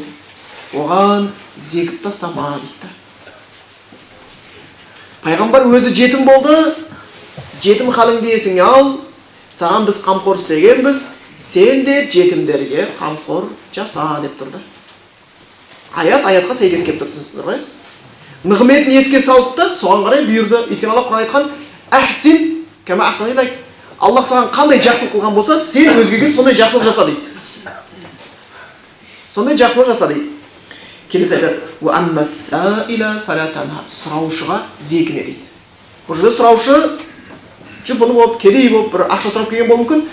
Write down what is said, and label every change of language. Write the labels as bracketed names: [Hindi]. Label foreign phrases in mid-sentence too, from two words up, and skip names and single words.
[Kazakh] Оған зекіп тастама" дейді. Пайғамбар өзі жетім болды, жетім халіңді есіңе ал, саған біз қамқор істегенбіз, сен де жетімдерге қамқор жаса деп тұрды. Аятқа сәйкес келіп тұр, түсінсіздер ғой? Нығметін еске салды да, соған қарай бұйырды. [Arabic] Өйткені Аллах Құран айтқан: "أحسن كما أحسن إليك". [Kazakh] Аллах саған қандай жақсылық қылған болса, сен өзгеге сондай жақсылық жаса дейді. Сондай жақсылық жаса дейді. Келесі айтады: [Arabic] "وأما السائل فلا تنهر", [Kazakh] сұраушыға зекіме дейді. Бұл жерде сұраушы жұпыны болып, кедей болып, бір ақша сұрап келген болуы мүмкін.